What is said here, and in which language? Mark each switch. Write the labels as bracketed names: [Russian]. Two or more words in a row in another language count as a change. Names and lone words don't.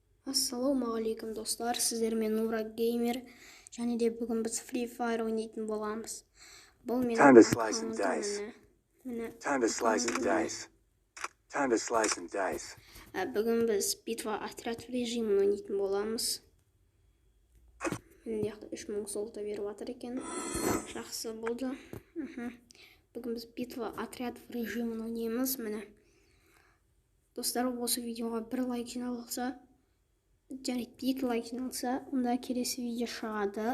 [Kazakh] Ассалаумағалейкум достар, сіздермен Нура Геймер, және де бүгін біз Free Fire ойнайтын боламыз. Бұл менің аккаунтым. [English] Time to slice and dice. Time to slice and dice. [Kazakh] Бүгін біз [Russian] битва отряд [Kazakh] режимін ойнайтын боламыз. Міне 3000 золото беріп жатыр екен. Жақсы болды. Бүгін біз [Russian] битва отряд [Kazakh] режимін ойнаймыз. Міне. Достар, осы видеоға бір лайк жиналса, және 2 лайк жиналса, онда келесі видео шығады.